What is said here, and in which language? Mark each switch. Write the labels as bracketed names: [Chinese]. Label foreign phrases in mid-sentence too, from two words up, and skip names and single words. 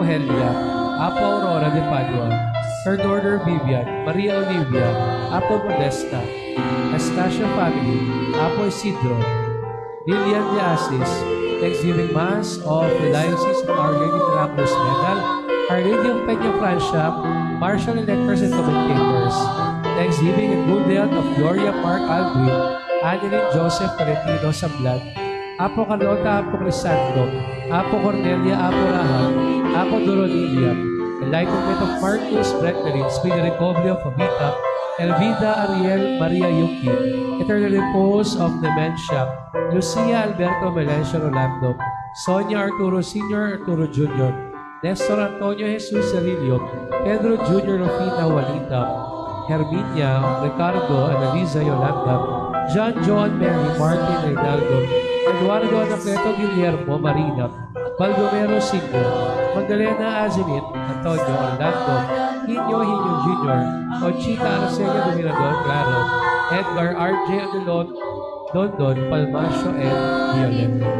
[English] Helia, Apo Aurora de Padua, Third Order Vivian, Maria Olivia, Apo Modesta, Anastasia Family, Apo Isidro, Lilian de Asis, Thanksgiving Mass of the Diocese of Our Lady Miraculous Medal, Our Lady of Peña Francia, Marshal Electors and Commentators, Thanksgiving and Good Health of Gloria Mark Aldrin, Annalyn Joseph Valentino Sablat, Apo Carlota, Apo Crisandro, Apo Cornelia, Apo Rahab, Apo Doronilia, Enlightenment of Marcus, Brecklin, Speedy Recovery of Avita, Elvida Ariel Maria Yuki, Eternal Repose of Dementia, Lucia Alberto Melencio Rolando, Sonia Arturo Sr., Arturo Jr., Nestor Antonio Jesus Cerilio, Pedro Jr. Rufina Walita, Herminia, Ricardo, Analiza Yolanda, John John Mary Martin Reynaldo, Eduardo Anacleto Guillermo Marina, Baldomero Signo, Magdalena Azinit, Antonio Orlando, Hino Jr., Conchita Araceli Dominador Claro, Edgar R.J. Adelon, London, Palmasio, and Violet.